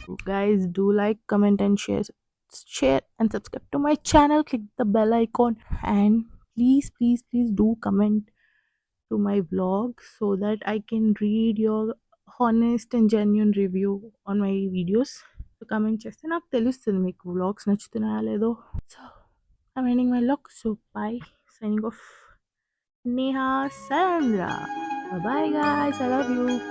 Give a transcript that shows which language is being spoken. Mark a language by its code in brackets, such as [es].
[en] Guys, do like, comment and share and subscribe to my channel. Click the bell icon and please do comment to my vlog so that I can read your honest and genuine review on my videos. [te] So comment చేస్తే నాకు తెలుస్తుంది మీకు vlogs నచ్చుతున్నాయా లేదో. [en] So I'm ending my vlog. So bye. Signing off. Neha Sandra. Bye bye guys. I love you.